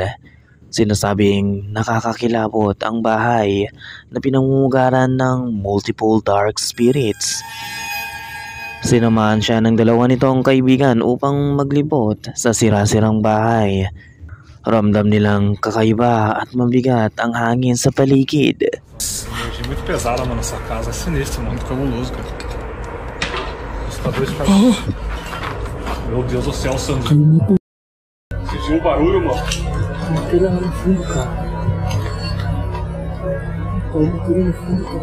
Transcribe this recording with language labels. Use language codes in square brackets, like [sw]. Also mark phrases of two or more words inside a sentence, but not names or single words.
[tl] Sinasabing nakakakilabot ang bahay na pinamumugaran ng [en] multiple dark spirits. [tl] Sinamahan siya ng dalawa nitong kaibigan upang maglibot sa sira-sirang bahay. Ramdam nilang kakaiba at mabigat ang hangin sa paligid. [pt] Energia muito pesada, mano, essa casa é sinistra, muito cabuloso, cara. Assustador esse Meu Deus do céu, Sandro. Sentiu o barulho, mano? Aquele lá no fundo, cara. Caiu aquele no fundo, cara.